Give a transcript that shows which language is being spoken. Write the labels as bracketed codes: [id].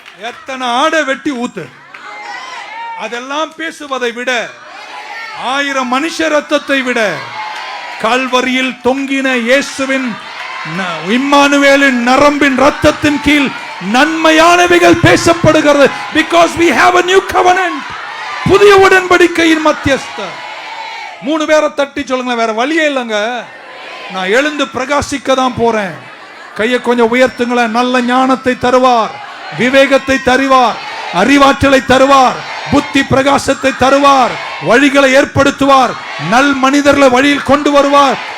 [ta] எத்தனை ஆடை வெட்டி ஊத்து, அதெல்லாம் பேசுவதை விட 1000 மனுஷ ரத்தத்தை விட கால்வரியில் தொங்கின இயேசுவின் இம்மானுவேலின் நரம்பின் ரத்தத்தின் கீழ் நன்மையானவைகள் பேசப்படுகிறது. [en] Because we have a new covenant. [ta] புதிய உடன்படிக்கையின் மத்தியஸ்தர். 3 பேரை தட்டி சொல்லுங்க, வேற வழியே இல்லைங்க, நான் எழுந்து பிரகாசிக்க தான் போறேன். கையை கொஞ்சம் உயர்த்துங்களேன். நல்ல ஞானத்தை தருவார், விவேகத்தை தருவார், அறிவாற்றலை தருவார், புத்தி பிரகாசத்தை தருவார், வழிகளை ஏற்படுத்துவார், நல் மனிதர்களை வழியில் கொண்டு வருவார்.